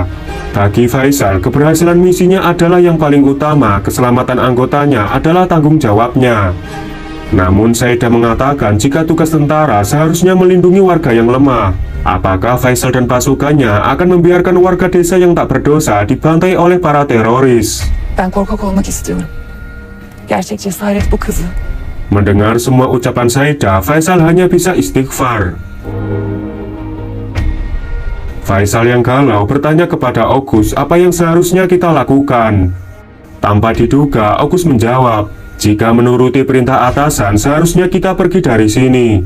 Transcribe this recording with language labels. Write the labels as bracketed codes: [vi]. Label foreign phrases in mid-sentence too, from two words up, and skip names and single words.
[id] Bagi Faisal, keberhasilan misinya adalah yang paling utama, keselamatan anggotanya adalah tanggung jawabnya. Namun Saida mengatakan jika tugas tentara seharusnya melindungi warga yang lemah. Apakah Faisal dan pasukannya akan membiarkan warga desa yang tak berdosa dibantai oleh para teroris? [tr] Ben korkak olmak istiyorum. Gerçek cesaret bu kızı. [id] Mendengar semua ucapan Saida, Faisal hanya bisa istighfar. Faisal yang galau bertanya kepada Ogus apa yang seharusnya kita lakukan. Tanpa diduga, Ogus menjawab, Jika menuruti perintah atasan, seharusnya kita pergi dari sini.